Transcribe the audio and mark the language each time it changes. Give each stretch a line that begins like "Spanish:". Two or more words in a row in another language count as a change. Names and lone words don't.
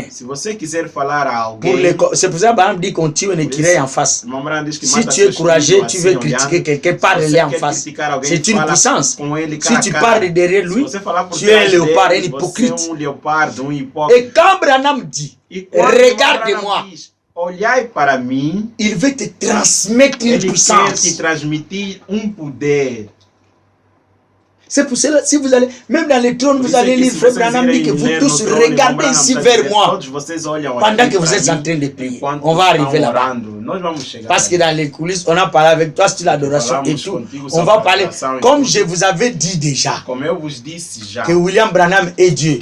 Portuguese: se você quiser falar a alguém,
French: c'est pour ça que dit qu'on tire une écrire en face. Si tu es courageux, tu veux critiquer quelqu'un, parle-lui en face. C'est une puissance. Si tu parles derrière lui, tu es un léopard, un hypocrite. Et quand Branham dit, regarde-moi,
Portuguese: olhai para mim,
French: il veut te transmettre une puissance.
Portuguese: Ele quer te transmitir poder.
French: C'est pour cela, si vous allez, même dans les trônes, vous allez lire, frère Branham dit que vous tous regardez ici vers moi pendant que vous êtes en train de prier. On va arriver là-bas. Parce que dans les coulisses, on a parlé avec toi sur l'adoration et tout. On va parler, comme je vous avais dit déjà, que William Branham est Dieu.